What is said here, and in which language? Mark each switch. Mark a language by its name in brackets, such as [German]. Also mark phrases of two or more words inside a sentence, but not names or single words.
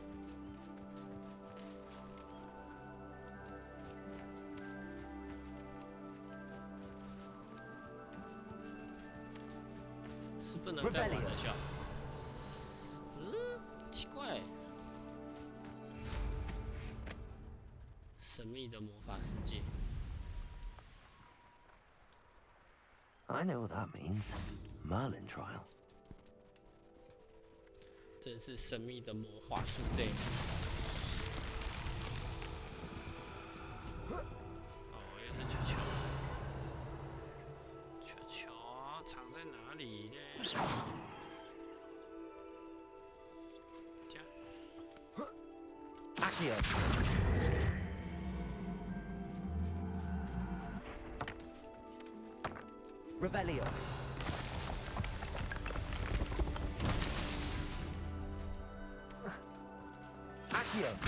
[Chinese] 是不能再玩了，笑。奇怪。 神秘的魔法世界。 [English] I know what that means. Merlin trial. [Chinese] 真是神秘的魔法世界。哦，又是球球。球球藏在哪里呢？这样。 [Latin] Accio. Revelio. Accio.